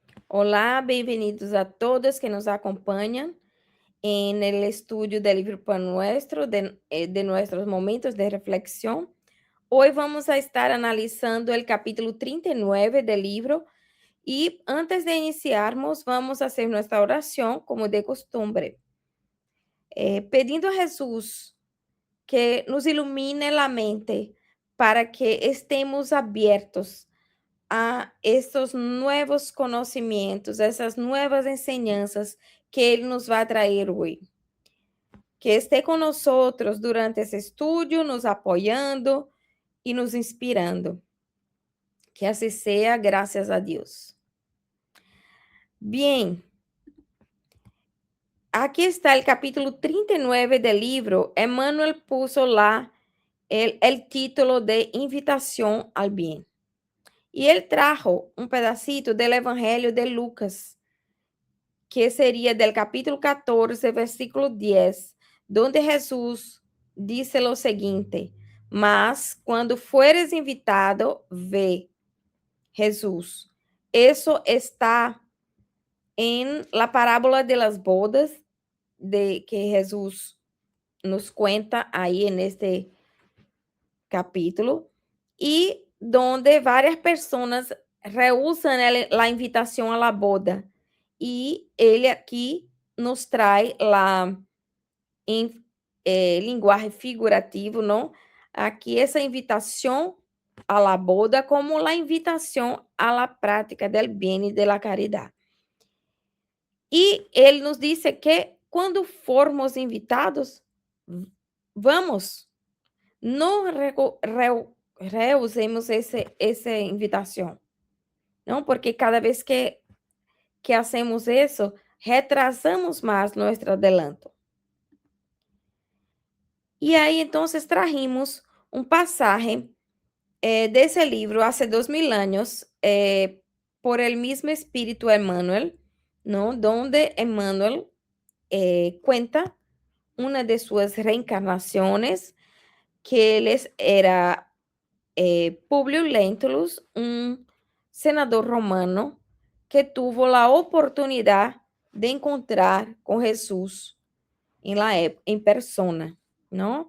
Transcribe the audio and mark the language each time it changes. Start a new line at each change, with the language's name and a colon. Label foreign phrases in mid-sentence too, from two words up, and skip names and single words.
Portuguese: Olá, bem-vindos a todos que nos acompanham
Spanish: en el estudio del libro Pan Nuestro, de nuestros momentos de reflexión. Hoy vamos a estar analizando el capítulo 39 del libro y antes de iniciarmos, vamos a hacer nuestra oración como de costumbre, pedindo a Jesús que nos ilumine la mente para que estemos abiertos a estos nuevos conocimientos, essas nuevas enseñanças que
Portuguese: Ele nos vai trazer hoje. Que esté com nós durante esse estudo, nos apoiando e nos inspirando. Que assim seja, graças a Deus. Bien, aqui está o capítulo 39 do livro.
Spanish: Emmanuel puso lá el título de Invitação al Bien.
Portuguese: E ele trajo um pedacito do Evangelho de Lucas, que seria del capítulo 14, versículo 10,
Spanish: donde Jesús dice lo seguinte:
Portuguese: mas quando fueres invitado, ve. Jesús.
Spanish: Eso está en la parábola de las bodas, de que Jesús nos cuenta ahí en este capítulo, y donde varias personas rehusan la invitación a la boda.
Portuguese: E ele aqui nos traz lá em linguagem figurativo, não? Aqui essa invitação
Spanish: a la boda como la invitação a la prática del bien e de la caridade.
Portuguese: E ele nos disse que quando formos invitados, vamos, não rehusemos essa invitação, não? Porque cada vez que hacemos isso, retrasamos mais nosso adelanto. E aí, então, trajimos um passagem desse livro, há 2000 anos,
Spanish: por el mismo espírito Emmanuel, ¿no? Donde Emmanuel cuenta una de sus reencarnaciones, que él era Publio Lentulus, un senador romano que tuvo la oportunidad de encontrar con Jesús en persona, ¿no?